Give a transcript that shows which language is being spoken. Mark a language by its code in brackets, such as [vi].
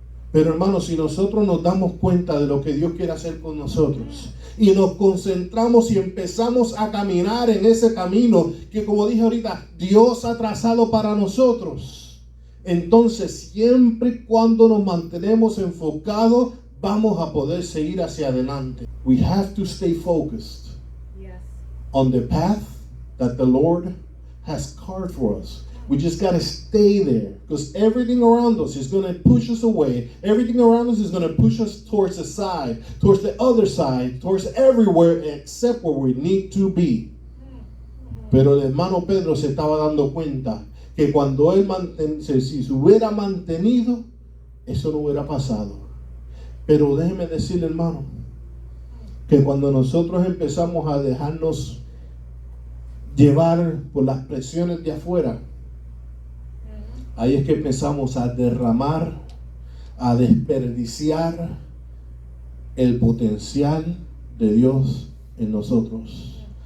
[es] Pero hermanos, si nosotros nos damos cuenta de lo que Dios quiere hacer con nosotros y nos concentramos y empezamos a caminar en ese camino que, como dije ahorita, Dios ha trazado para nosotros, entonces siempre y cuando nos mantenemos enfocados, vamos a poder seguir hacia adelante. [en] We have to stay focused on the path that the Lord has carved for us. We just got to stay there, because everything around us is going to push us away. Everything around us is going to push us towards the side, towards the other side, towards everywhere except where we need to be. [es] Pero el hermano Pedro se estaba dando cuenta que cuando él si se hubiera mantenido, eso no hubiera pasado. Pero déjeme decirle, hermano, que cuando nosotros empezamos a dejarnos llevar por las presiones de afuera, ahí es que empezamos a derramar, a desperdiciar el potencial de Dios en nosotros.